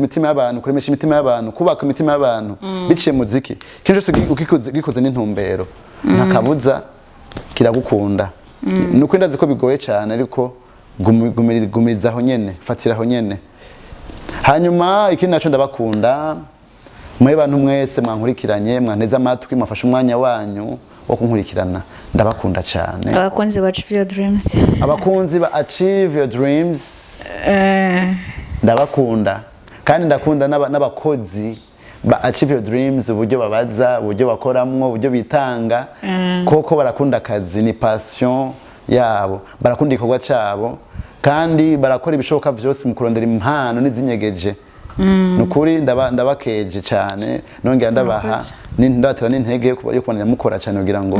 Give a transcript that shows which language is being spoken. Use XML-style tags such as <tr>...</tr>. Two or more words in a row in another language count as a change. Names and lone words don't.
<rn>imitima y'abantu kuremesha imitima y'abantu kubaka imitima y'abantu biciye mu muziki kintu cyose gikoze n'intumbero ntakabuza kiragukunda nuko ndazi ko bigoye cyane ariko gumirizaho nyene fatiraho nyene hanyuma ikindi naco ndabakunda mwe bantu mwese mwankurikiranye mwanteze amatwi mwafashe umwanya wanyu wo kunkurikirana ndabakunda cyane abakunzi ba Achieve Your Dreams abakunzi ba Achieve Your Dreams ndabakunda kandi ndakunda n'abakozi ba Achieve Your Dreams uburyo babaza uburyo bakoramwo uburyo bitanga koko barakunda akazi ni passion yabo barakunda ikorwa cyabo kandi barakora ibishoboka byose mu kurondera impano n'izinyegeje nukuri ndabakeje cyane nongera ndabaha ndabatera n'intege yo kubandanya mukora cyane kugira ngo</rn>